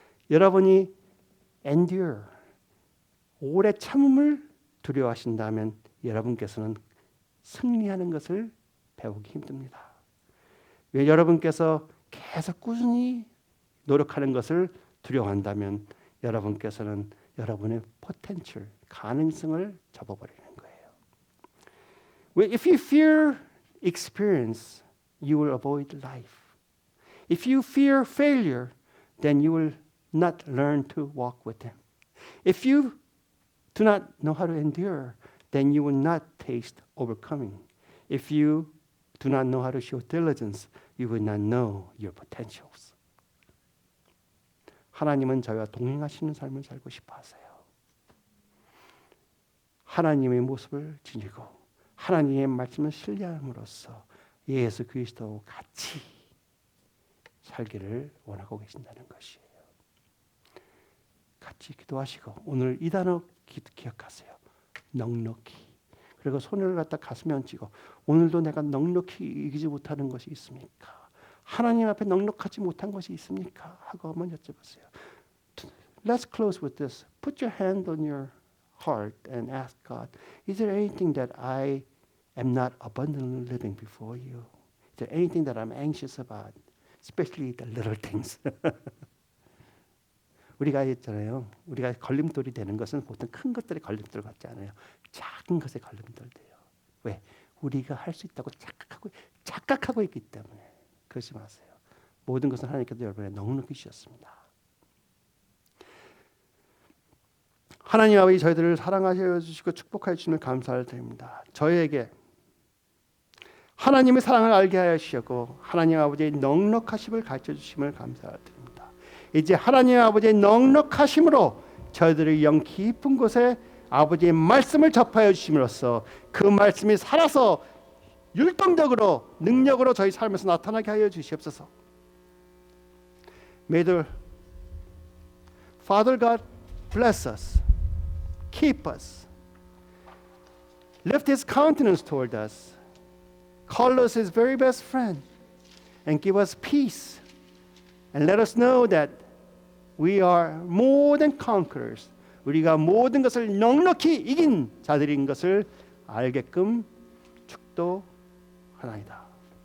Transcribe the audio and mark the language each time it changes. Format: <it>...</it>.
<ko>여러분이 endure, 오래 참음을 두려워하신다면 여러분께서는 승리하는 것을 배우기 힘듭니다. 왜 여러분께서 계속 꾸준히 노력하는 것을 두려워한다면 여러분께서는 여러분의 potential, 가능성을 접어버리는 거예요.</ko> <en>If you fear experience, you will avoid life. If you fear failure, then you will not learn to walk with Him. If you do not know how to endure, then you will not taste overcoming. If you do not know how to show diligence, you will not know your potentials.</en> <ko>하나님은 저희와 동행하시는 삶을 살고 싶어 하세요. 하나님의 모습을 지니고 하나님의 말씀을 신뢰함으로써 예수 그리스도와 같이 살기를 원하고 계신다는 것이에요. 같이 기도하시고 오늘 이 단어 기억하세요. 넉넉히. 그리고 손을 갖다 가슴에 얹히고 오늘도 내가 넉넉히 이기지 못하는 것이 있습니까? 하나님 앞에 넉넉하지 못한 것이 있습니까? 하고 한번 여쭤보세요.</ko> <en>Let's close with this. Put your hand on your heart and ask God, is there anything that I am not abundantly living before you? Is there anything that I'm anxious about? Especially the little things.</en> <ko>우리가 했잖아요. 우리가 걸림돌이 되는 것은 보통 큰 것들이 걸림돌 같지 않아요. 작은 것에 걸림돌 돼요. 왜? 우리가 할 수 있다고 착각하고 있기 때문에. 그러지 마세요. 모든 것은 하나님께서 여러분의 넉넉히 주셨습니다. 하나님 아버지 저희들을 사랑하여 주시고 축복하여 주시는 감사를 드립니다. 저희에게 하나님의 사랑을 알게 하여 주시고 하나님 아버지의 넉넉하심을 가르쳐 주심을 감사드립니다. 이제 하나님 아버지의 넉넉하심으로 저희들의 영 깊은 곳에 아버지의 말씀을 접하여 주심으로써 그 말씀이 살아서 율동적으로 능력으로 저희 삶에서 나타나게 하여 주시옵소서.</ko> <en>May the Father God bless us, keep us, lift His countenance toward us, call us His very best friend, and give us peace, and let us know that we are more than conquerors.</en> <ko>우리가 모든 것을 넉넉히 이긴 자들인 것을 알게끔 축도하나이다.</ko>